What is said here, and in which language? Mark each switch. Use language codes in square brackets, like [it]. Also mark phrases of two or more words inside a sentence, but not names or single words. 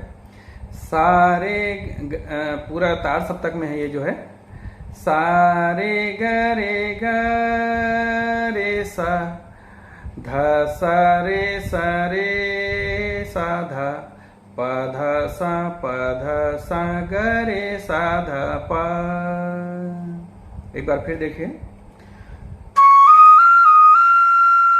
[hi] सारे पूरा तार सप्तक में है ये जो है। सारे ग रे सा ध सा रे सा धा प ध सा ग रे सा धा प। एक बार फिर देखिए।